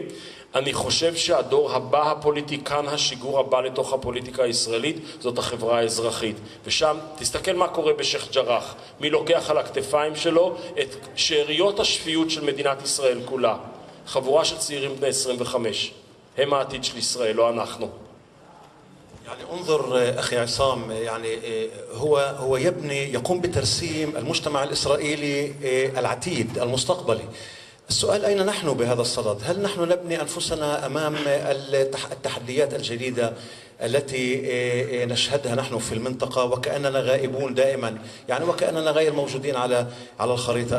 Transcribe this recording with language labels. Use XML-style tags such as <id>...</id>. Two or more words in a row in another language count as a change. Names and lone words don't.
<he>אני חושב שהדור הבא, הפוליטיקן השיגור הבא לתוך הפוליטיקה הישראלית, זאת החברה האזרחית. ושם תסתכל מה קורה בשייח' ג'ראח, מי לוקח על הכתפיים שלו את שאריות השפיות של מדינת ישראל כולה. חבורה של צעירים בני 25, הם העתיד של ישראל, לא אנחנו.</he> <ar>يعني انظر أخي عصام، يعني هو يقوم بترسيم المجتمع الإسرائيلي العتيد المستقبلي. السؤال أين نحن بهذا الصدد؟ هل نحن نبني أنفسنا أمام التحديات الجديدة التي نشهدها نحن في المنطقة وكأننا غائبون دائما، يعني وكأننا غير موجودين على الخريطة؟</ar>